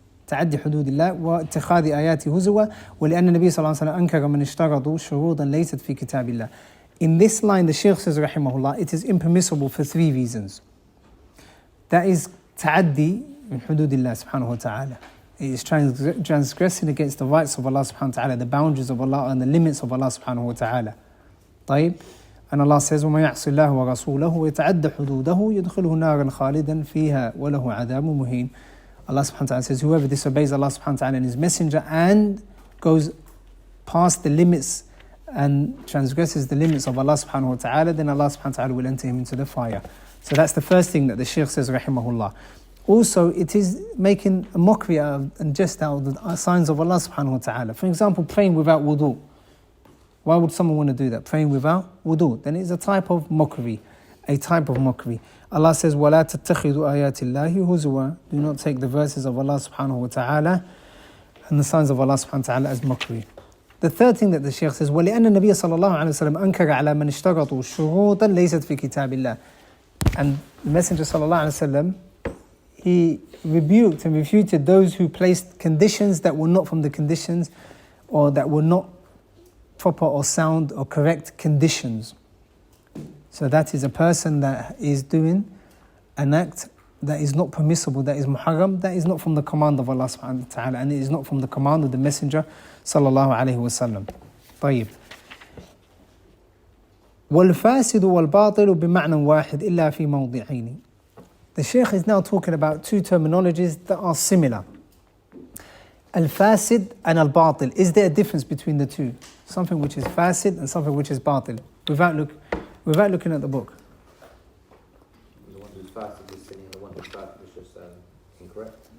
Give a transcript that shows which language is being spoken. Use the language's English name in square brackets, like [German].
[Arabic] تعدي حدود الله واتخاذ آياته هزوا ولأن النبي صلى الله عليه وسلم أنكر من اشترطوا شروطا ليست في كتاب الله. [English] In this line, the Shaykh says, rahimahullah, it is impermissible for 3 reasons. That is ta'addi min hududillah subhanahu wa ta'ala. It is transgressing against the rights of Allah subhanahu wa ta'ala, the boundaries of Allah and the limits of Allah subhanahu wa ta'ala. [Arabic] طيب? [English] And Allah says, [Arabic] وَمَا يَعْصِ اللَّهُ وَرَسُولَهُ وَيَتَعَدَّ حُدُودَهُ يُدْخِلْهُ نَارًا خَالِدًا فِيهَا وَلَهُ عَذَابٌ مُهِينٌ. [English] Allah subhanahu wa ta'ala says, whoever disobeys Allah subhanahu wa ta'ala and His Messenger and goes past the limits and transgresses the limits of Allah subhanahu wa ta'ala, then Allah subhanahu wa ta'ala will enter him into the fire. So that's the first thing that the Shaykh says, rahimahullah. Also, it is making a mockery and jest out of the signs of Allah subhanahu wa ta'ala. For example, praying without wudu. Why would someone want to do that? Praying without wudu. Then it's a type of mockery. Allah says, [Arabic] وَلَا تَتَّخِذُوا آيَاتِ اللَّهِ هُزُوًا. [English] Do not take the verses of Allah subhanahu wa ta'ala and the signs of Allah subhanahu wa ta'ala as mockery. The third thing that the Shaykh says, [Arabic] وَلِأَنَّ النَّبِيَّ صَلَّى اللَّهُ عَلَيْهِ وسلم أَنْكَرَ عَلَى مَنْ اشْتَرَطُوا شُرُوطًا لَيْسَتْ فِي كِتَابِ اللَّهِ. [English] And the Messenger sallallahu alaihi wasallam, he rebuked and refuted those who placed conditions that were not from the conditions, or that were not proper or sound or correct conditions. So that is a person that is doing an act that is not permissible, that is muharram, that is not from the command of Allah subhanahu wa ta'ala, and it is not from the command of the Messenger sallallahu alayhi wa sallam. [Arabic] طيب. والفاسد والباطل بمعنى واحد إلا في موضعين. [English] The Shaykh is now talking about two terminologies that are similar. Al-Fasid and Al-Batil. Is there a difference between the two? Something which is Fasid and something which is Batil. Without looking at the book. The one who's Fasid is sinning, the one who's Batil is just incorrect.